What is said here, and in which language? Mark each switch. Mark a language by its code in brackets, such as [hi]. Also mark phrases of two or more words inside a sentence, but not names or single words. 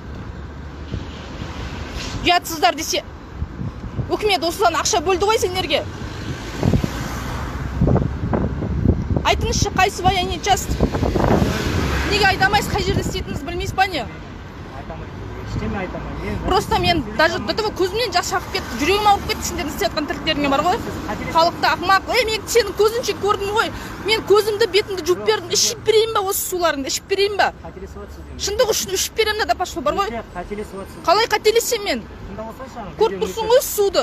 [kk] Ұятсыздар десе. Үкімет осыдан ақша бөлді ғой сендерге. Айтыңызшы, қайсы [ru] военный часть? [kk] Неге айдамайсыз, қай жерде істейтініңізді білмейсіз ба не? Просто мен [ru] даже до того [kk] көзімнен жас шағып кетті, жүрегім ауырып кетті сендердің істеп жатқан тірліктеріңе бар ғой. Халықты ақымақ. Мен сенің көзінше көрдім ғой. Мен көзімді, бетімді жуып бердім. Ішіп берейін ба осы суларыңды? Ішіп берейін ба? Шындық үшін ішіп беремін да пошло бар ғой. Қалай қателесем мен? Көріп тұрсың ғой суды.